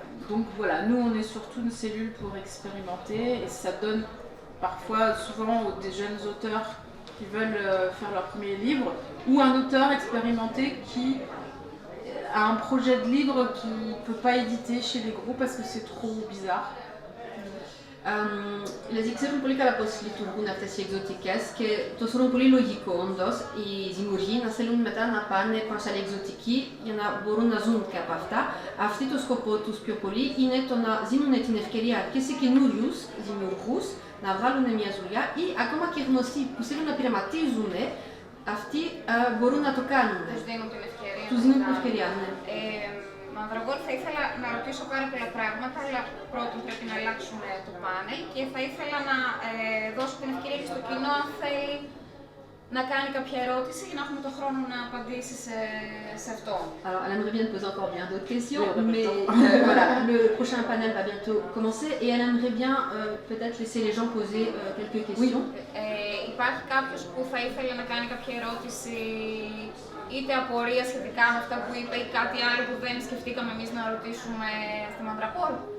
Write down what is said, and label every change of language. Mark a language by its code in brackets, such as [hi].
[fr] Donc voilà, nous on est surtout une cellule pour expérimenter et ça donne parfois, souvent des jeunes auteurs qui veulent faire leur premier livre ou un auteur expérimenté qui a un projet de livre qui ne peut pas éditer chez les groupes parce que c'est trop bizarre. [el] Δηλαδή ξέρουν πολύ καλά πώς λειτουργούν αυτές οι εκδοτικές και το θεωρούν πολύ λογικό όντως οι δημιουργοί να θέλουν μετά να πάνε προς άλλη εκδοτική για να μπορούν να ζουν και από αυτά. Αυτοί το σκοπό τους πιο πολύ είναι το να δίνουν την ευκαιρία και σε καινούριους δημιουργούς να βγάλουν μια δουλειά ή ακόμα και γνωστοί που θέλουν να πειραματίζουν, αυτοί μπορούν να το κάνουν. Τους δίνουν την ευκαιρία. Τους δίνουν την ευκαιρία, ναι. Μαυρογόρη, θα ήθελα να ρωτήσω πάρα πολλά πράγματα, αλλά πρώτον πρέπει να αλλάξουμε το πάνελ και θα ήθελα να δώσω την ευκαιρία και στο κοινό αν θέλει να κάνει κάποια ερώτηση για να έχουμε τον χρόνο να απαντήσει σε αυτό. [fr] Alors, elle aimerait bien te poser encore bien d'autres questions, mais voilà, le prochain panel va bientôt commencer et elle aimerait bien peut-être laisser les gens poser quelques questions. [el] Υπάρχει κάποιος που θα ήθελε να κάνει κάποια ερώτηση είτε απορία σχετικά με αυτά που είπε ή κάτι άλλο που δεν σκεφτήκαμε εμείς να ρωτήσουμε στη Μαυραπόλ.